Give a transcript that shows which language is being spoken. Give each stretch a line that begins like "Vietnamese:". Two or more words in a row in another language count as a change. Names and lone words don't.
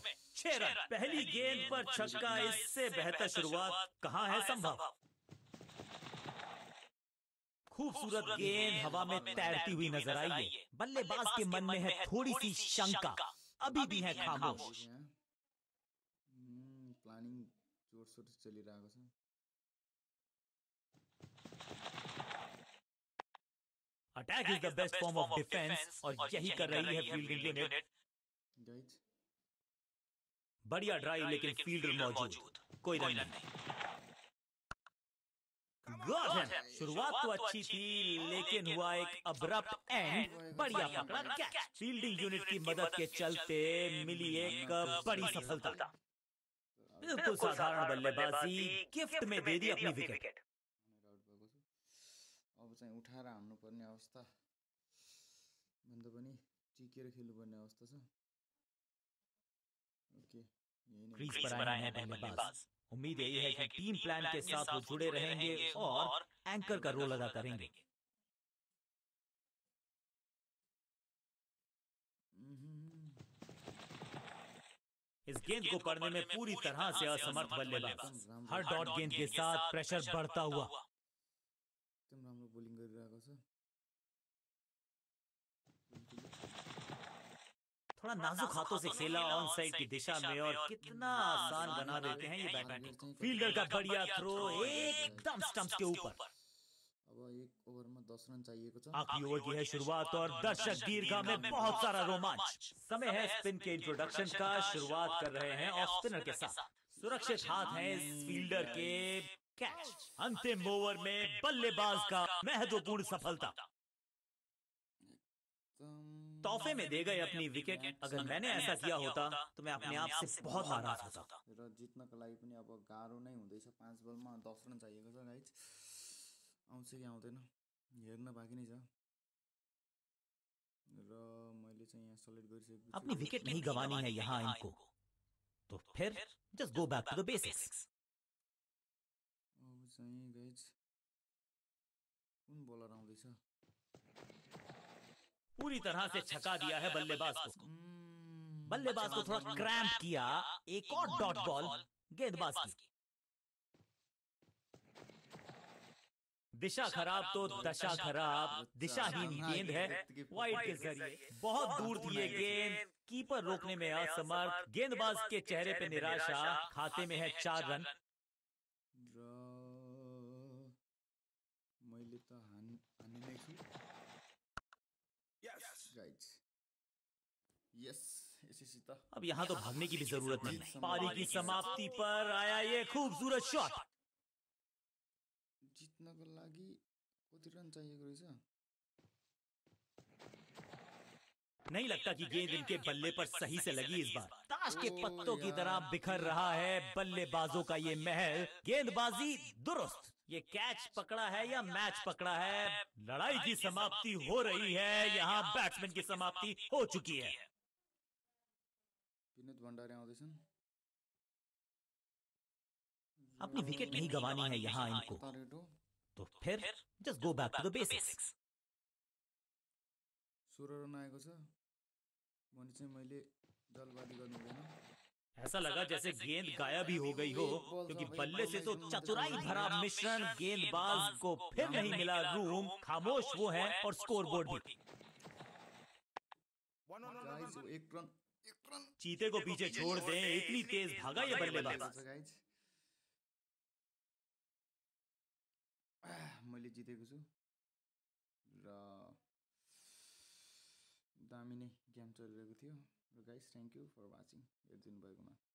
Hindi: 6 रन। पहली गेंद पर छक्का, इससे बेहतर शुरुआत कहां है संभव। खूबसूरत गेंद हवा में तैरती हुई नजर आई है। बल्लेबाज के मन में है थोड़ी सी शंका, अभी भी है खामोश।
Nepali: प्लानिङ जोरसोर चलिरहेको छ।
English: attack is the best form of defense
Hindi: और यही कर रही है
English: fielding unit.
Hindi: बढ़िया ड्राइव, लेकिन फील्डर मौजूद, कोई रन नहीं।
English: got him.
Hindi: शुरुआत तो अच्छी थी, लेकिन हुआ एक
English: abrupt end.
Hindi: बढ़िया पकड़ा कैच।
English: fielding unit
Hindi: की मदद के चलते मिली एक बड़ी सफलता। बिल्कुल साधारण बल्लेबाजी, गिफ्ट में दे दी अपनी विकेट।
Nepali: अब चाहिँ उठाएर हान्नुपर्ने अवस्था भन्दा पनि टिकेर खेल्नुपर्ने अवस्था छ। ओके,
Hindi: क्रीज पर आए हैं बल्लेबाज। उम्मीद यही है कि
English: team plan
Hindi: के साथ वो जुड़े रहेंगे और एंकर का रोल अदा करेंगे। इस गेंद को पढ़ने में पूरी तरह से असमर्थ बल्लेबाज। हर डॉट गेंद के साथ प्रेशर बढ़ता हुआ।
Nepali: एकदम राम्रो बोलिङ गरिरहेको छ।
Hindi: थोड़ा नाजुक हाथों से खेला
English: on side
Hindi: की दिशा में और कितना आसान बना देते हैं ये बैटिंग। फील्डर का बढ़िया थ्रो एकदम स्टंप्स के ऊपर।
Nepali: अब एक ओभरमा 10 रन चाहिएको छ।
Hindi: आखिरी ओवर की है शुरुआत और दर्शक दीर्घा में बहुत सारा रोमांच। समय है स्पिन के इंट्रोडक्शन का। शुरुआत कर रहे हैं
English: off spinner
Hindi: के साथ। सुरक्षित हाथ हैं इस फील्डर के। कैच। अंतिम ओवर में बल्लेबाज का महत्वपूर्ण सफलता। तोहफे में दे गए अपनी विकेट। अगर मैंने ऐसा किया होता तो मैं अपने आप से बहुत नाराज होता।
Nepali: र जित्नको लागि पनि अब गाह्रो नै हुँदैछ। 5 बलमा 10 रन चाहिएको छ गाइज। आउँछ कि आउँदैन हेर्न बाँकी नै छ। र मैले चाहिँ यहाँ सेलेक्ट गरिसकेको छु।
Hindi: अपनी विकेट नहीं गंवानी है यहाँ इनको, तो फिर
English: just go back to the basics.
Nepali: अब चाहिँ गाइज कुन बलर आउँदैछ
Hindi: पूरी तरह से छका दिया है बल्लेबाज को। बल्लेबाज को थोड़ा क्रैम्प किया। एक और
English: dot ball
Hindi: गेंदबाज की। दिशा खराब तो दशा खराब। दिशाहीन गेंद है वाइड के जरिए। बहुत दूर थी ये गेंद। कीपर रोकने में असमर्थ। गेंदबाज के चेहरे पे निराशा। खाते में है 4 रन।
Nepali: मैले त हानि नै छु गाइज। यस यसैसित
Hindi: अब यहाँ तो भागने की भी जरूरत नहीं। पारी की समाप्ति पर आया ये खूबसूरत शॉट।
Nepali: जित्नको लागि कति रन चाहिएको रहेछ?
Hindi: नहीं लगता कि गेंद इनके बल्ले पर सही से लगी इस बार। ताश के पत्तों की तरह बिखर रहा है बल्लेबाजों का ये महल। गेंदबाजी दुरुस्त। ये कैच पकड़ा है या मैच पकड़ा है? लड़ाई की समाप्ति हो रही है। यहाँ बैट्समैन की समाप्ति हो चुकी है।
Nepali: विनोद भण्डारी आउँदैछन्।
Hindi: अपनी विकेट नहीं गंवानी है यहाँ इनको। तो फिर
English: just go back to the basics.
Nepali: 16 रन आएको छ भने चाहिँ मैले जलबाजी गर्नु हुँदैन।
Hindi: ऐसा लगा जैसे गेंद गायब ही हो गई हो, क्योंकि बल्ले से तो चतुराई भरा मिश्रण। गेंदबाज को फिर नहीं मिला रूम। खामोश वो है और स्कोरबोर्ड भी।
Nepali: गाइस एक रन
Hindi: चीते को पीछे छोड़ दें, इतनी तेज भागा ये बल्लेबाज।
Nepali: मैले जितेको छु र दामी नै गेम चलिरहेको थियो र गाइस
English: thank you for watching.
Nepali: हेरिदिनु भएकोमा।